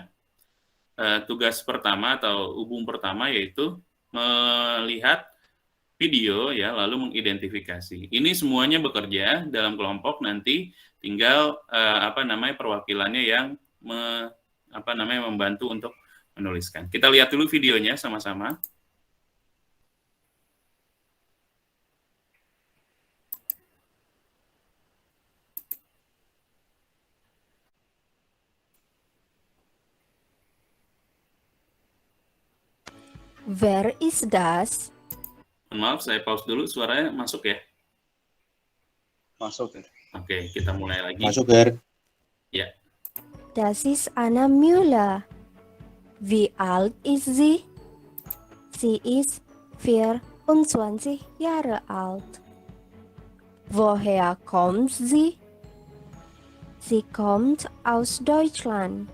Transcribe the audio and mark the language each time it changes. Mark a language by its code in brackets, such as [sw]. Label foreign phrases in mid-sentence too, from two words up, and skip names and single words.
[id] Tugas pertama atau hubung pertama yaitu melihat video ya, lalu mengidentifikasi. Ini semuanya bekerja dalam kelompok, nanti tinggal perwakilannya yang membantu untuk menuliskan. Kita lihat dulu videonya sama-sama. [en] Where is das? [id] Maaf, saya pause dulu, suaranya masuk ya? Masuk, Ger. Oke, kita mulai lagi. Masuk, Ger. Ya. [de] Das ist Anna Müller. Wie alt ist sie? Sie ist 24 Jahre alt. Woher kommt sie? Sie kommt aus Deutschland.